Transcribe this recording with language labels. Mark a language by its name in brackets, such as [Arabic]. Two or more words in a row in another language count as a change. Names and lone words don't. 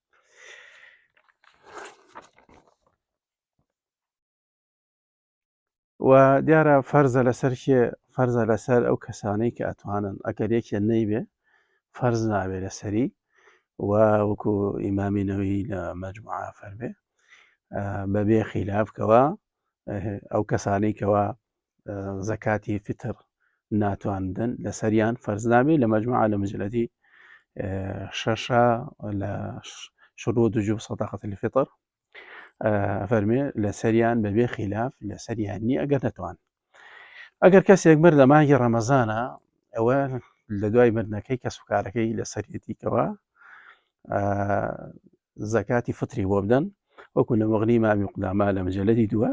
[Central Kurdish] و دیارە فەرزە لەسەر فەرزە لەسەر ئەو کەسانەی کە ئەتوانن ئەگەر یەکێ نەیبێ فەرز نابێ لەسەری و وەکو ئیمامی نەووی لە مەجموعە فەرمێ بەبێ خیلافکەوە ئەو کەسانەی کەوا زەکاتی فتر ناتواندن لەسەریان فەرز نابێ. لە مەجموعە لە مجلەدی 6 لە [Arabic] شروط وجوب صدقة الفطر [Central Kurdish] فەرمێ لەسەریان بەبێ خیلاف لەسەریان نی ئەگەر نەتوان. ئەگەر کەسێک مرد لە مانگی ڕەمەزانە ئەوە لە دوای مردنەکەی کەسوکارەکەی لەسەرەتیکەوە زەکاتی فتری بۆ بدەن وەکو لە مغنی ئیمامی قوداما لە مجلەدی 2.